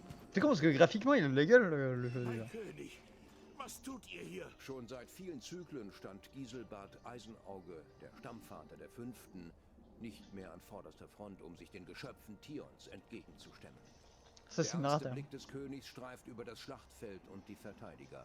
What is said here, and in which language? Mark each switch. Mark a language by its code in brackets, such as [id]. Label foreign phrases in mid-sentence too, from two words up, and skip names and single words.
[fr] C'est con parce que graphiquement il a de la gueule le jeu déjà. [de] Mein König, was tut ihr hier? Schon seit vielen Zyklen stand Giselbert Eisenauge, der Stammvater der Fünften, nicht mehr an vorderster Front, um sich den Geschöpfen Tions entgegenzustemmen. [fr] Ça [de] Der [fr] c'est [de] ernste [fr] narrateur. [de] Blick des Königs streift über das Schlachtfeld und die Verteidiger.